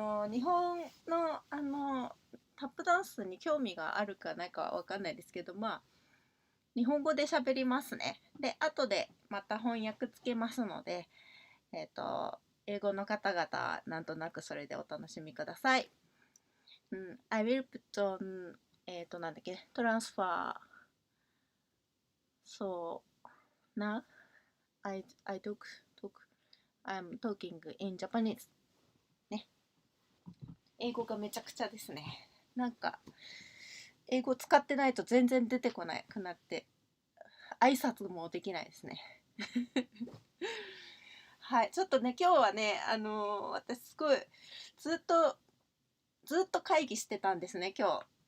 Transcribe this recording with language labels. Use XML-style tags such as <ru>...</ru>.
<ja>日本のタップダンスに興味があるかないかは分かんないですけど、まあ日本語で喋りますね。で、後でまた翻訳つけますので、英語の方々なんとなくそれでお楽しみください。</ja> <en>I will put on</en> <ja>なんだっけ、トランスファー。</ja> <en>So now I I'm talking in Japanese ね。</en> <ja>英語がめちゃくちゃですね。なんか英語使ってないと全然出てこなくなって挨拶もできないですね。はい、ちょっとね今日はね私すごいずっと会議してたんですね今日。</ja>